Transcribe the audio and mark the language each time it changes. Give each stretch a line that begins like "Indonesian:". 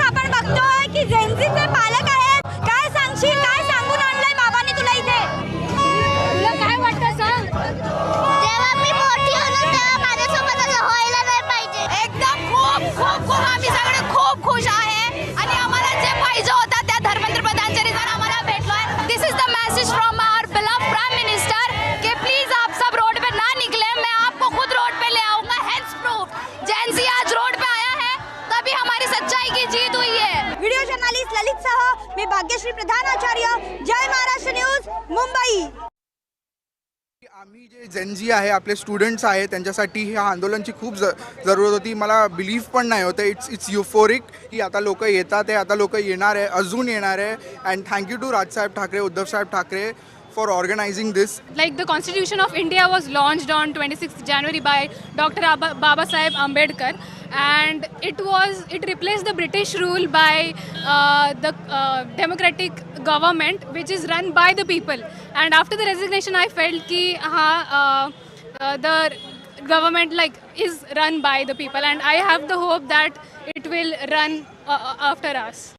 Marathi: आपण बघतोय की जेनझीचे पालक आहेत. काय सांगशील, काय सांगून आणलंय बाबांनी तुला इथे? तुला काय वाटतं सांग? जेव्हा मी मोठी होणार तेव्हा माझ्यासोबत असं व्हायला नाही पाहिजे. एकदम खूप खूप खूप आम्ही सगळे खूप खुश आहे आणि आम्हाला जे पाहिजे होतं त्या धर्मेंद्र प्रधानच्या रिझन आम्हाला भेटलोय.
English: this is the message from our beloved prime minister
Hindi: कि प्लीज आप सब रोड पे ना निकले, मैं आपको खुद रोड पे ले आऊंगा.
English: hence proof
Hindi: जेनजी आज रोड पे आया है तभी हमारी सच्चाई की जीत हुई है.
Marathi: व्हिडिओ जर्नलिस्ट ललित सह मी भाग्यश्री प्रधान आचार्य, जय महाराष्ट्र न्यूज, मुंबई. आम्ही जे जेनजी आहे, आपले स्टुडंट्स आहे, त्यांच्यासाठी ह्या आंदोलनाची खूप जरूरत होती. मला बिलीव्ह पण नाही होतं.
English: it's euphoric
Marathi: की आता लोक येतात आहे, आता लोक येणार आहे, अजून येणार आहे.
English: And thank you to Rajsaheb Thackeray, Uddhavsaheb Thackeray for organizing this. Like the Constitution of India was launched on 26th January by Dr. Baba Saheb Ambedkar, and it replaced the British rule by the democratic government which is run by the people. And after the resignation, I felt ki the government like is run by the people, and I have the hope that it will run after us.